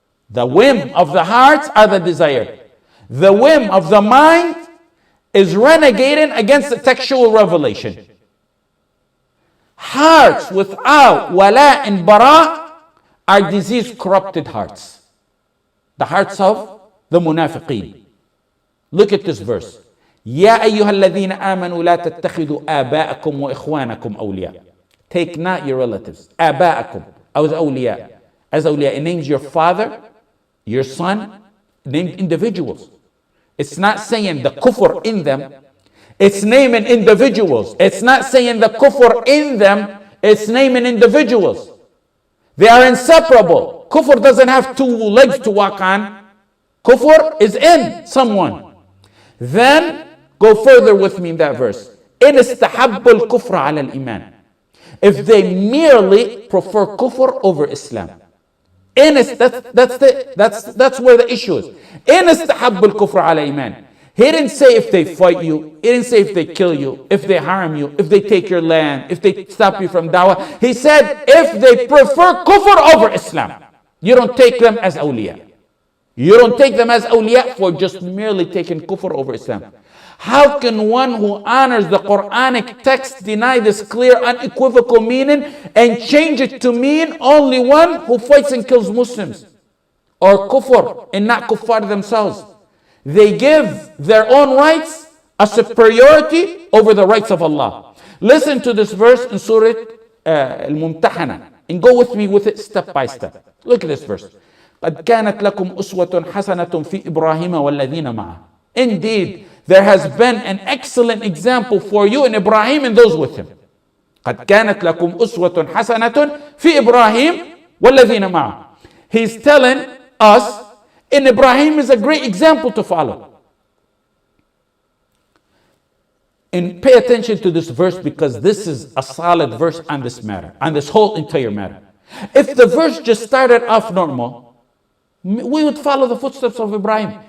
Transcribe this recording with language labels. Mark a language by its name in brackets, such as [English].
[English] The whim of the hearts are the desire. The whim of the mind is renegating against the textual revelation. Hearts without wala and bara are disease corrupted hearts. The hearts of the munafiqeen. Look at this verse. [Arabic] يا أيها الذين آمنوا لا تتخذوا آباءكم وإخوانكم أولياء. [English] Take not your relatives. [Arabic] آباءكم [English] as [Arabic] أولياء. [English] As أولياء, it names your father, your son, named individuals. It's not saying the kufr in them. It's naming individuals. It's not saying the kufr in them. It's naming individuals. They are inseparable. Kufr doesn't have two legs to walk on. Kufr is in someone. Then go further with me in that verse. [Arabic] إن استحبوا الكفر على الإيمان. [English] If they merely prefer kufr over Islam. That's where the issue is. [Arabic] إن استحبوا الكفر على إيمان. [English] He didn't say if they fight you. He didn't say if they kill you, if they harm you, if they take your land, if they stop you from dawah. He said if they prefer kufr over Islam. You don't take them as awliya. You don't take them as awliya for just merely taking kufr over Islam. How can one who honors the Quranic text deny this clear, unequivocal meaning and change it to mean only one who fights and kills Muslims? Or kufr and not kuffar themselves. They give their own rights a superiority over the rights of Allah. Listen to this verse in Surah Al-Mumtahana and go with me with it step by step. Look at this verse. [Arabic] قد كانت لكم أسوة حسنة في إبراهيم والذين معه. [English] Indeed, there has been an excellent example for you in Ibrahim and those with him. [Arabic] قد كانت لكم أسوة حسنة في إبراهيم والذين معه. [English] He's telling us in Ibrahim is a great example to follow. And pay attention to this verse because this is a solid verse on this matter, on this whole entire matter. If the verse just started off normal, we would follow the footsteps of Ibrahim.